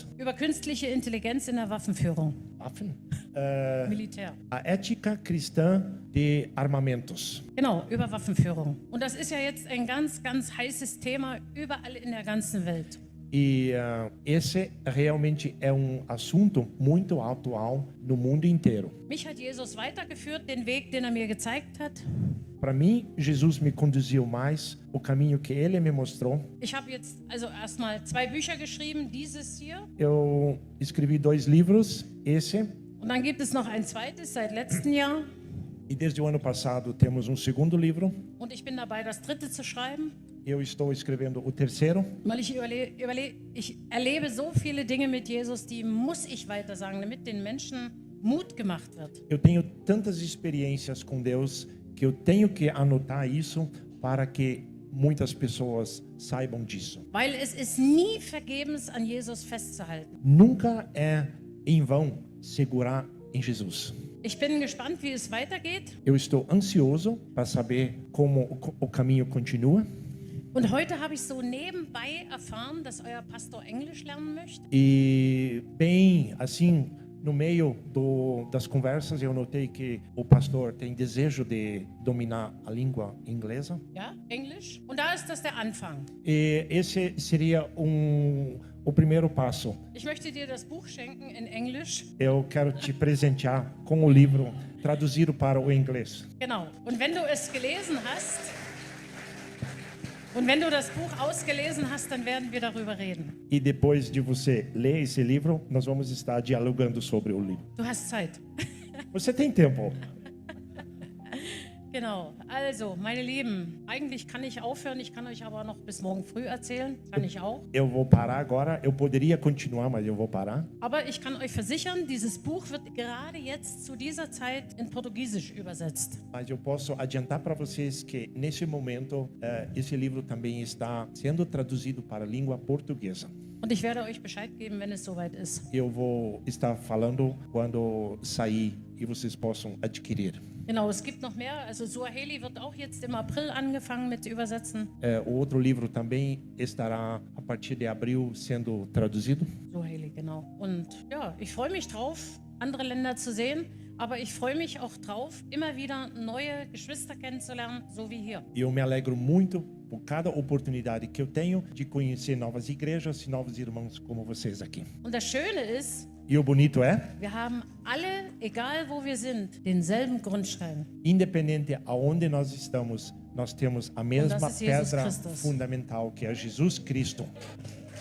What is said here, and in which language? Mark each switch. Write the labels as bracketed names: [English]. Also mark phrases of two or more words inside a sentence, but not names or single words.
[German] Über künstliche Intelligenz in der Waffenführung. Waffen? Militär. [Portuguese] A ética cristã de armamentos. [German] Genau, über Waffenführung. Und das ist ja jetzt ein ganz, ganz heißes Thema überall in der ganzen Welt. [Portuguese] E esse realmente é assunto muito atual no mundo inteiro. [German] Mich hat Jesus weitergeführt, den Weg, den er mir gezeigt hat. [Portuguese] Para mim, Jesus me conduziu mais o caminho que ele me mostrou. [German] Ich habe jetzt also erstmal 2 Bücher geschrieben, dieses hier. [Portuguese] Eu escrevi 2 livros, esse. [German] Und dann gibt es noch ein zweites seit letztem Jahr. [Portuguese] E desde o ano passado temos segundo livro. [German] Und ich bin dabei, das dritte zu schreiben. [Portuguese] Eu estou escrevendo o terceiro. [German] Weil ich erlebe so viele Dinge mit Jesus, die muss ich weitersagen, damit den Menschen Mut gemacht wird. [Portuguese] Eu tenho tantas experiências com Deus que eu tenho que anotar isso para que muitas pessoas saibam disso. [German] Weil es ist nie vergebens, an Jesus festzuhalten. [Portuguese] Nunca é em vão segurar em Jesus. [German] Ich bin gespannt, wie es weitergeht. [Portuguese] Eu estou ansioso para saber como o caminho continua. [German] Und heute habe ich so nebenbei erfahren, dass euer Pastor Englisch lernen möchte. [Portuguese] E bem assim, no meio das conversas, eu notei que o pastor tem desejo de dominar a língua inglesa. [German] Ja, Englisch. Und da ist das der Anfang. [Portuguese] E esse seria o primeiro passo. [German] Ich möchte dir das Buch schenken in Englisch. [Portuguese] Eu quero te presentear com o livro traduzido para o inglês. [German] Genau. Und wenn du es gelesen hast, und wenn du das Buch ausgelesen hast, dann werden wir darüber reden. [Portuguese] E depois de você ler esse livro, nós vamos estar dialogando sobre o livro. [German] Du hast Zeit. [Portuguese] Você tem tempo? [German] Genau. Also, meine Lieben, eigentlich kann ich aufhören, ich kann euch aber noch bis morgen früh erzählen. Kann ich auch. [Portuguese] Eu vou parar agora. Eu poderia continuar, mas eu vou parar. [German] Aber ich kann euch versichern, dieses Buch wird gerade jetzt zu dieser Zeit in Portugiesisch übersetzt. [Portuguese] Mas eu posso adiantar para vocês que nesse momento esse livro também está sendo traduzido para a língua portuguesa. [German] Und ich werde euch Bescheid geben, wenn es soweit ist. [Portuguese] Eu vou estar falando quando sair e vocês possam adquirir. [German] Genau, es gibt noch mehr. Also Suaheli wird auch jetzt im April angefangen mit Übersetzen. [Portuguese] O outro livro também estará a partir de abril sendo traduzido. [German] Suaheli, genau. Und ja, ich freue mich drauf, andere Länder zu sehen. Aber ich freue mich auch drauf, immer wieder neue Geschwister kennenzulernen, so wie hier. [Portuguese] E eu me alegro muito por cada oportunidade que eu tenho de conhecer novas igrejas e novos irmãos como vocês aqui. [German] Und das Schöne ist, [Portuguese] E o bonito é, [German] wir haben alle, egal wo wir sind, denselben Grundstein. [Portuguese] independente aonde nós estamos, nós temos a mesma [German] das ist Jesus [Portuguese] pedra [German] Christus. [Portuguese] fundamental que é Jesus Cristo.